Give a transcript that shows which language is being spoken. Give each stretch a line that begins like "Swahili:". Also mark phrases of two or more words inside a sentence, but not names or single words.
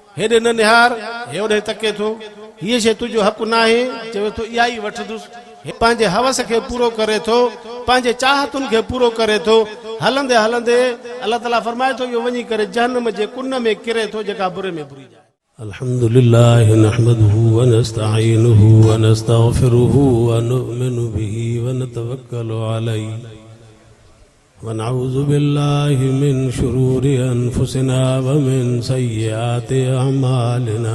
Sindhi: हेॾे न निहार, हेॾे तके थो, हीअ शइ तुंहिंजो हक़ न आहे, चवे थो इहा ई वठंदुसि। पंहिंजे हवस खे पूरो करे थो, पंहिंजे चाहतुनि खे पूरो करे थो। हलंदे हलंदे अल्लाह ताला फरमाए थो इहो वञी करे जहन्नम जे कुन में किरे थो, जेका बुरे में बुरी जाए।
Arabic: الحمد لله نحمده و نستعينه و نستغفره و نؤمن به و نتوكل عليه و نعوذ بالله من شرور أنفسنا و من سيئات أعمالنا.